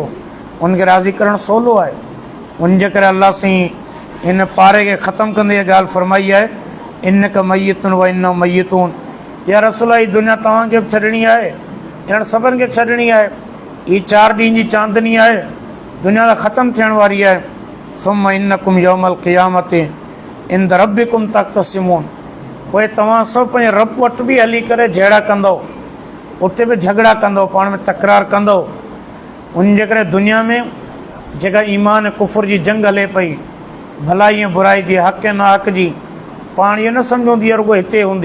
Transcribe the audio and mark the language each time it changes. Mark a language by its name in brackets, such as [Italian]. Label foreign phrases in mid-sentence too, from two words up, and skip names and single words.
[Sindhi] उनखे राज़ी करणु सवलो आहे। उनजे करे अलाह साईं हिन पारे खे ख़तमु कंदे इहा ॻाल्हि फरमाई आहे, [Arabic] إنك ميت وإنهم ميتون. [Sindhi] या रसूल जी दुनिया तव्हांखे बि छॾणी आहे, ॼण सभिनि खे छॾणी आहे। हीअ 4 ॾींहं जी चांदनी आहे, दुनिया त ख़तमु थियण वारी आहे। [Arabic] ثم إنكم يوم القيامة عند ربكم تختصمون. [Sindhi] पोइ तव्हां सभु पंहिंजे रब वटि बि हली करे जहिड़ा कंदव, उते बि झगड़ा कंदव, पाण में तकरार कंदव। उनजे करे दुनिया में जेका ईमान कुफर जी जंग हले पई, भलाई ऐं बुराई जी, हक़ ऐं नाहक़ जी, पाण इहो न सम्झंदी रुॻो हिते हूंदी।